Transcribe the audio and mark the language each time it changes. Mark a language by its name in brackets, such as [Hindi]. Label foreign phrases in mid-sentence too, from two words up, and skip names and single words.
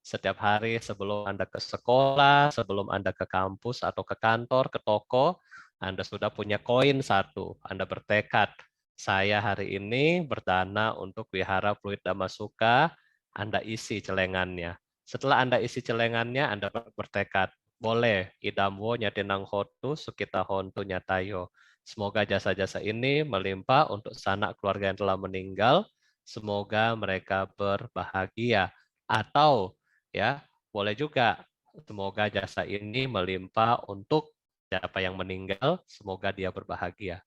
[Indonesian] Setiap hari sebelum Anda ke sekolah, sebelum Anda ke kampus atau ke kantor, ke toko, Anda sudah punya koin satu. Anda bertekad, saya hari ini berdana untuk wihara Pluit Damasuka, Anda isi celengannya. Setelah Anda isi celengannya, Anda bertekad, boleh, [Pali] idamwo nyatinang hotu, sukita hontu nyatayo. [Indonesian] Semoga jasa-jasa ini melimpah untuk sanak keluarga yang telah meninggal. Semoga mereka berbahagia. Atau ya, boleh juga semoga jasa ini melimpah untuk siapa yang meninggal, semoga dia berbahagia.